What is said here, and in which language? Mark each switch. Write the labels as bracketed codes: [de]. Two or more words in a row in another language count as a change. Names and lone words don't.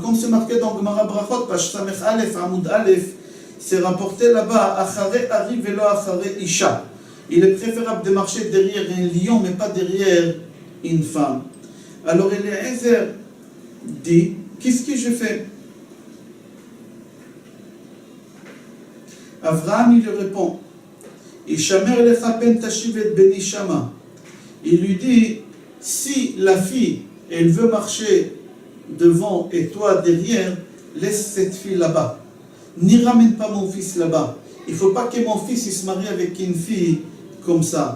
[fr] Comme c'est marqué dans Gemara Brachot, page [he] סמך אלף, עמוד אלף, [fr] c'est rapporté là-bas, [he] אחרי ארי ולא אחרי אשה. [fr] Il est préférable de marcher derrière un lion, mais pas derrière une femme. Alors Eliezer dit, qu'est-ce que je fais? Abraham il lui répond, [he] השמר לך פן תשיב את בני שמה. [fr] Il lui dit, si la fille elle veut marcher devant et toi derrière, laisse cette fille là-bas. N'y ramène pas mon fils là-bas. Il ne faut pas que mon fils il se marie avec une fille comme ça.